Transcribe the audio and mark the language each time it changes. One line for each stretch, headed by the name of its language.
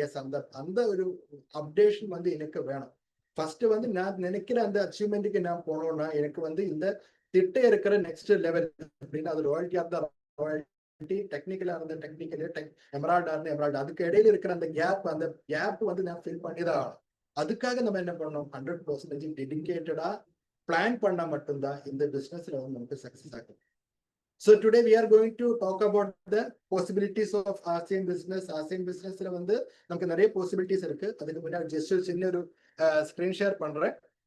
Tamil: S அந்த அந்த ஒரு அப்டேஷன் வந்து எனக்கு வேணும். ஃபர்ஸ்ட் வந்து நான் நினைக்கிற அந்த அச்சீவ்மெண்ட்டுக்கு நான் போனோம்னா எனக்கு வந்து இந்த திட்டம் இருக்கிற நெக்ஸ்ட் லெவல் அப்படின்னு, அது ராயல்ட்டியா இருந்தா ராயல்ட்டி, டெக்னிக்கலா இருந்த டெக்னிக்கல், எமரால்டா இருந்தா எமரால்டு, அதுக்கு இடையில இருக்கிற அந்த கேப் வந்து நான் ஃபில் பண்ணிதான் ஆகணும். அதுக்காக நம்ம என்ன பண்ணணும், 100% டெடிகேட்டடா பிளான் பண்ணா மட்டும்தான் இந்த பிசினஸ்ல வந்து நமக்கு சக்சஸ் ஆகும்.
English: So today we are going to talk about the possibilities of ASEAN business.
Tamil: ASEAN businessல வந்து நமக்கு நிறைய possibilities இருக்கு. அதுக்கு முன்னாடி ஜஸ்ட் ஒரு சின்ன ஒரு ஸ்கிரீன் ஷேர் பண்றேன்.